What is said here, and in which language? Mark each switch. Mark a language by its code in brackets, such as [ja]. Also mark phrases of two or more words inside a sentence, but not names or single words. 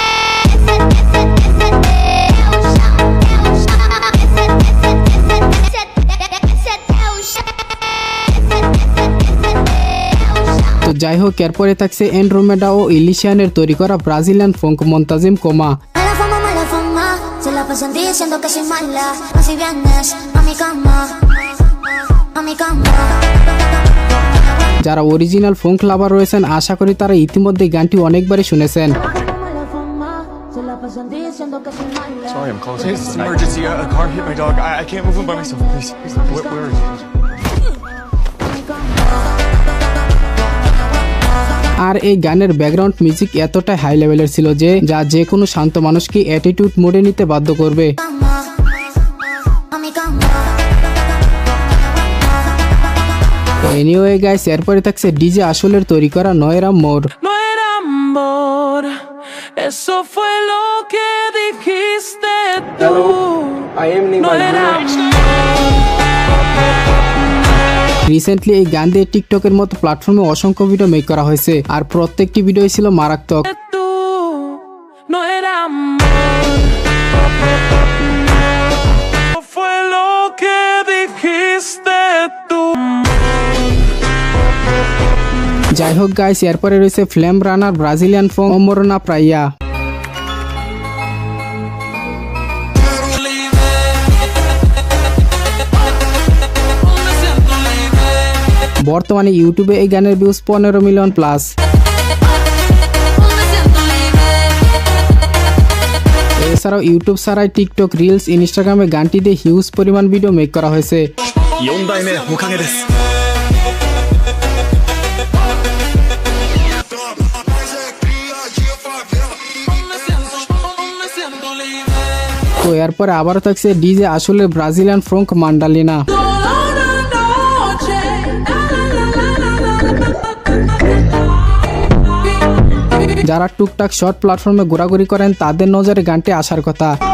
[bn] তো যাই হোক, এরপরে থাকছে এন্ড্রোমেডা ও ইলিশিয়ানের তৈরি করা [en] Brazilian folk [bn] মন্তাজিম কোমা। যারা [en] original folk lover [bn] রয়েছেন, আশা করি তারা ইতিমধ্যে গানটি অনেকবারই শুনেছেন। [en] Sorry, I'm close. It's an emergency. A car hit my dog. I can't move him by myself. Please. Where is he? [bn] আর এই গানের [en] background music [bn] এতটাই হাই লেভেলের ছিল যা যে কোনো শান্ত মানুষকে অ্যাটিটিউড মোডে নিতে বাধ্য করবে। [en] anyway guys, [bn] এরপরে থাকছে ডিজে আসলের তৈরি করা নয়ের মোর। [es] No era amor. Eso fue lo que dijiste tú. No era [bn] রিসেন্টলি এই গান দিয়ে টিকটকের মতো প্ল্যাটফর্মে অসংখ্য [en] video make [bn] করা হয়েছে, আর প্রত্যেকটি ভিডিও ছিল মারাত্মক। [es] tú. No era amor. Fue lo que dijiste tú. [bn] যাই হোক গাইস, এরপরে রয়েছে ফ্লেম রানার [en] Brazilian folk [bn] অমরনা প্রাইয়া। বর্তমানে ইউটিউবে এই গানের ভিউজ [en] 15 million plus. [bn] এছাড়াও ইউটিউব ছাড়াই টিকটক, রিলস, ইনস্টাগ্রামে গানটি দিয়ে হিউজ পরিমাণ [en] video make [bn] করা হয়েছে। [ja] 4 代目おかげです。 [bn] তো এরপরে আবারও থাকছে ডিজে আসলে [en] Brazilian folk [bn] মান্ডালিনা। যারা টুকটাক শর্ট প্ল্যাটফর্মে ঘোরাঘুরি করেন, তাদের নজরে গানটি আসার কথা।